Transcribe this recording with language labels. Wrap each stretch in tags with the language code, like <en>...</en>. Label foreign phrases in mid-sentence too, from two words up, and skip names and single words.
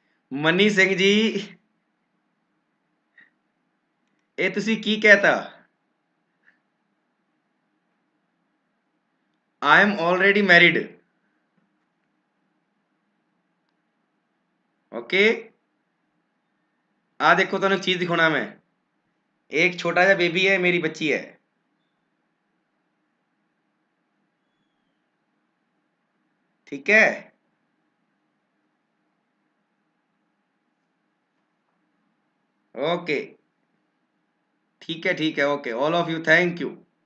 <pa>मनी सिंह जी, ਇਹ ਤੁਸੀਂ ਕੀ ਕਹਿਤਾ?</pa> <en>I am already married. ओके,</en> <pa>आ देखो ਤੁਹਾਨੂੰ ਇੱਕ ਚੀਜ਼ ਦਿਖਾਉਣਾ ਮੈਂ।</pa> <hi>एक छोटा सा बेबी है, मेरी बच्ची है। ठीक है, ओके, ठीक है,</hi> <en>okay, all of you, thank you.</en>